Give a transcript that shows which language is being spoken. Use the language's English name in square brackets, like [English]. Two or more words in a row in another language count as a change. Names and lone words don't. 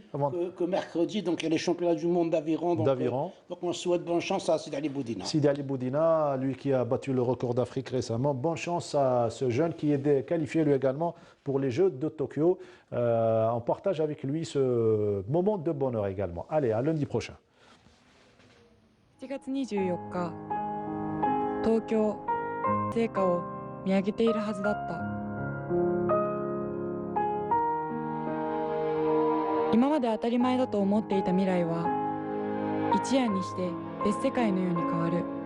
[French] Que mercredi, donc, il y a les championnats du monde d'aviron. Donc on souhaite bonne chance à Sidi Ali Boudina. Sidi Ali Boudina, lui qui a battu le record d'Afrique récemment. Bonne chance à ce jeune qui est qualifié lui également pour les Jeux de Tokyo. On partage avec lui ce moment de bonheur également. Allez, à lundi prochain. [Japanese] 東京成果を見上げているはずだった。今まで当たり前だと思っていた未来は一夜にして別世界のように変わる。